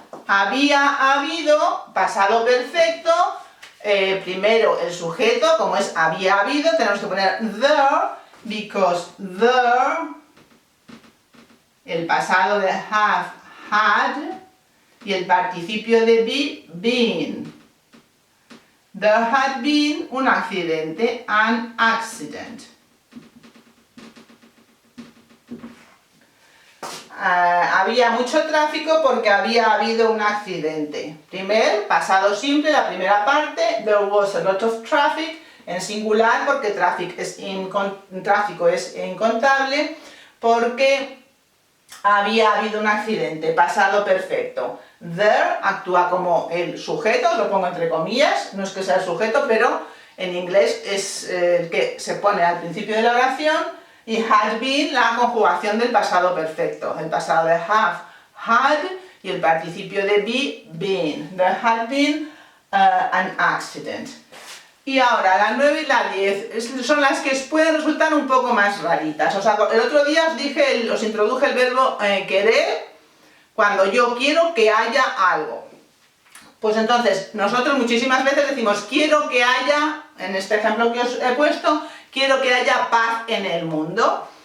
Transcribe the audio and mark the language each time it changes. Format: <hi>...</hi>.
<es>Había habido, pasado perfecto, primero el sujeto, como es había habido, tenemos que poner there, because there, el pasado de have, had, y el participio de be, been.</es> <en>There had been</en> <es>un accidente,</es> <en>an accident.</en> <es>Había mucho tráfico porque había habido un accidente. Primer, pasado simple, la primera parte,</es> <en>there was a lot of traffic,</en> <es>en singular porque tráfico es incontable, porque había habido un accidente, pasado perfecto. There actúa como el sujeto, lo pongo entre comillas, no es que sea el sujeto, pero en inglés es el que se pone al principio de la oración. Y had been, la conjugación del pasado perfecto. El pasado de have, had, y el participio de be, been.</es> <en>There had been an accident.</en> <es>Y ahora, la 9 y la 10 son las que pueden resultar un poco más raritas. O sea, el otro día os introduje el verbo querer, cuando yo quiero que haya algo. Pues entonces, nosotros muchísimas veces decimos, quiero que haya, en este ejemplo que os he puesto, quiero que haya paz en el mundo.</es>